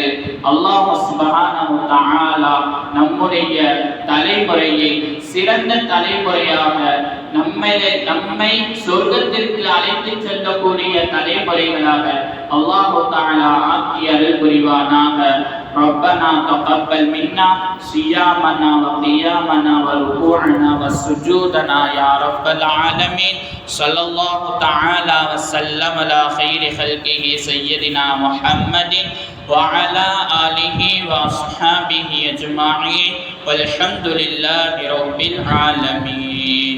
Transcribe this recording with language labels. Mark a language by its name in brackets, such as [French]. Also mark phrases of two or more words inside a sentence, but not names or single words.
[Arabic] الله سبحانه وتعالى [Tamil] நம்முடைய தலைமுறையை சிறந்த தலைமுறையாக, நம்மை சொர்க்கத்திற்கு அழைத்து செல்லக்கூடிய தலைமுறைகளாக [Arabic] الله تعالى [Tamil] ஆக்கி அருள் புரிவானாக. [Arabic] ربنا تقبل منا صيامنا وقيامنا وركوعنا وسجودنا يا رب العالمين. صلى الله تعالى وسلم على خير خلقه سيدنا محمد وعلى آله وأصحابه أجمعين والحمد لله رب العالمين.